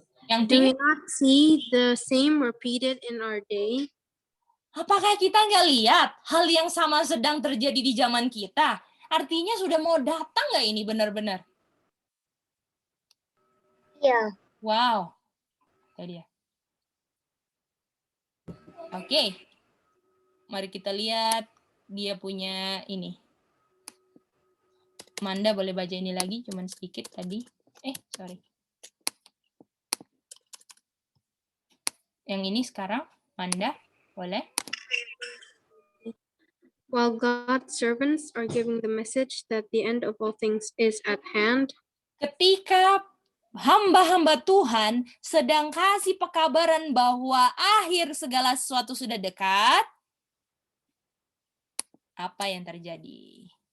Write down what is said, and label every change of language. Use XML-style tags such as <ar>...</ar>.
<en>Yang do we not see the same repeated in our day?</en> <id>Apakah kita nggak lihat hal yang sama sedang terjadi di zaman kita? Artinya sudah mau datang nggak ini benar-benar? Ya. Wow. Itu dia. Oke. Mari kita lihat dia punya ini. Manda boleh baca ini lagi, cuman sedikit tadi. Sorry. Yang ini sekarang, Manda, boleh?</id> <en>While God's servants are giving the message that the end of all things is at hand.</en> <id>Ketika hamba-hamba Tuhan sedang kasih pekabaran bahwa akhir segala sesuatu sudah dekat, apa yang terjadi?</id>